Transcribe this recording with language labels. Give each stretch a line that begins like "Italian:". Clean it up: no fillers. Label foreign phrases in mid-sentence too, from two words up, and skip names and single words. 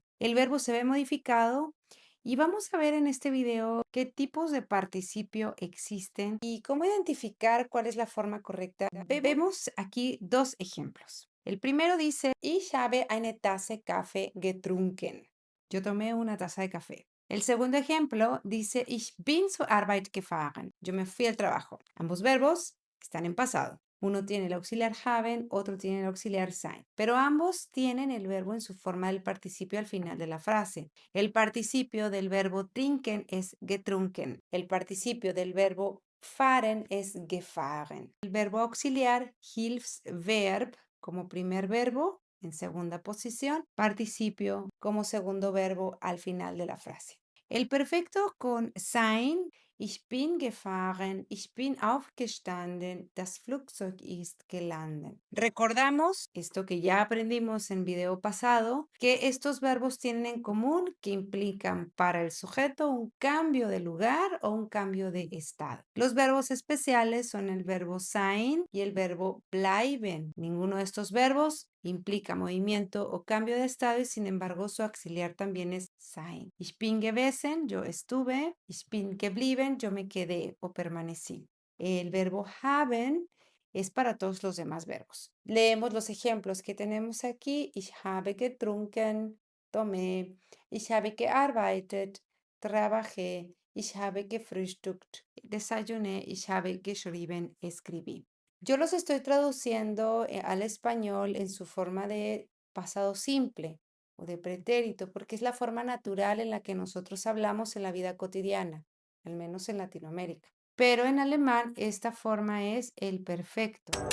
Spanish: El verbo se ve modificado y vamos a ver en este video qué tipos de participio existen y cómo identificar cuál es la forma correcta. Vemos aquí dos ejemplos. El primero dice,
German: Ich habe eine Tasse Kaffee getrunken.
Spanish: Yo tomé una taza de café. El segundo ejemplo dice,
German: Ich bin zur Arbeit gefahren.
Spanish: Yo me fui al trabajo. Ambos verbos están en pasado. Uno tiene el auxiliar haben, otro tiene el auxiliar sein, pero ambos tienen el verbo en su forma del participio al final de la frase. El participio del verbo trinken es getrunken. El participio del verbo fahren es gefahren. El verbo auxiliar Hilfsverb como primer verbo en segunda posición, participio como segundo verbo al final de la frase. El perfecto con sein,
German: ich bin gefahren, ich bin aufgestanden, das Flugzeug ist gelandet.
Spanish: Recordamos esto que ya aprendimos en video pasado, que estos verbos tienen en común que implican para el sujeto un cambio de lugar o un cambio de estado. Los verbos especiales son el verbo sein y el verbo bleiben. Ninguno de estos verbos implica movimiento o cambio de estado y sin embargo su auxiliar también es sein.
German: Ich bin gewesen,
Spanish: yo estuve.
German: Ich bin geblieben,
Spanish: yo me quedé o permanecí. El verbo haben es para todos los demás verbos. Leemos los ejemplos que tenemos aquí.
German: Ich habe getrunken, tomé. Ich habe gearbeitet, trabajé. Ich habe gefrühstückt, desayuné. Ich habe geschrieben,
Spanish: escribí. Yo los estoy traduciendo al español en su forma de pasado simple o de pretérito, porque es la forma natural en la que nosotros hablamos en la vida cotidiana, al menos en Latinoamérica. Pero en alemán esta forma es el perfecto.